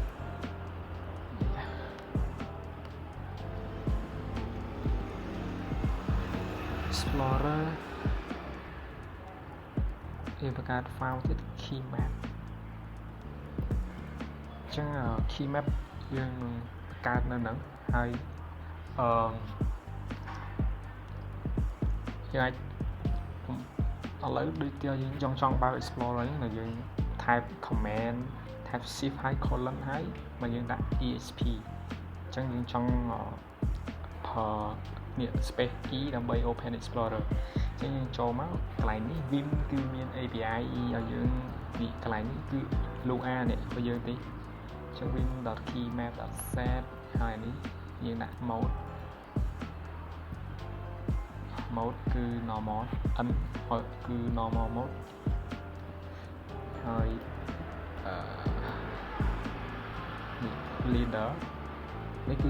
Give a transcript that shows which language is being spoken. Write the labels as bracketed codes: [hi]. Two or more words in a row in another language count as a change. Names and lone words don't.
[km] explorer យើងបង្កើត file ទៀត [en] key map [km] អញ្ចឹង [en] key map [km] យើងនឹងបង្កើតនៅហ្នឹងហើយ យើងអាចឥឡូវដូចជាយើងចង់បើក explorer ហ្នឹងយើង [en] type command type shift [km] ហើយ colon ហើយមកយើងដាក់ exp អញ្ចឹងយើងចង់ នេះ [en] space key [km] ដើម្បី [en] open explorer [km] អញ្ចឹងយើងចូលមកកន្លែងនេះ vim គឺមាន API ឲ្យយើងនេះកន្លែងនេះគឺ Lua នេះរបស់យើងទេអញ្ចឹង vim.keymap.set ហើយនេះយើងដាក់ mode គឺ normal n គឺ [en] normal mode [km] ហើយនេះ leader នេះគឺជា